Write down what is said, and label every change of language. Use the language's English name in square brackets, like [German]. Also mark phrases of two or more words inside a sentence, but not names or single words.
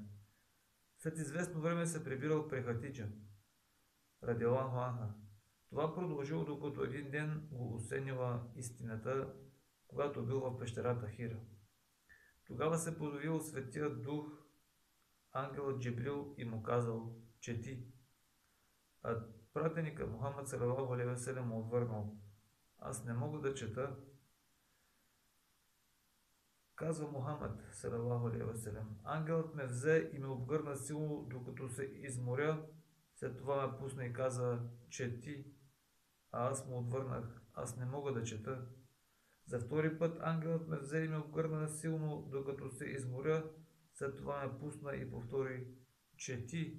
[Bulgarian] След известно време се прибирал при Хатиджа, [Arabic] رضي الله عنها. [Bulgarian] Това продължило докато един ден го осенила истината, когато бил в пещерата Хира. Тогава се появил Светия Дух, ангелът Джибрил и му казал: чети. А пратеника Мухаммад [Arabic] صلى الله عليه وسلم [Bulgarian] му отвърнал: аз не мога да чета. Казва Мухаммад [Arabic] صلى الله عليه وسلم: [Bulgarian] ангелът ме взе и ме обгърна силно, докато се изморя, след това ме пусна и каза: чети. А аз му отвърнах: аз не мога да чета. За втори път ангелът ме взе и ме обгърна силно, докато се изморя, след това ме пусна и повтори: чети.